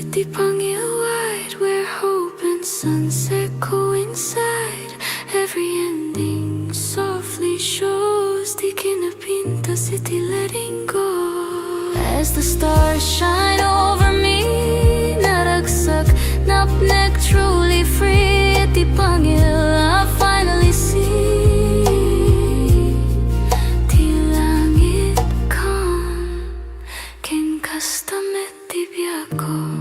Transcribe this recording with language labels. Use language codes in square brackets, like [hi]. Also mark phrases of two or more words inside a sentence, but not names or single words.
[en] Pangil wide, where hope and sunset coincide. Every ending softly shows [ilo] di kinapinta [en] city letting go. As the stars shine over me, [ilo] naragsak, napnek, [en] truly free. At di Pangil I finally see di langit calm, [ilo] ken kastamet di biako.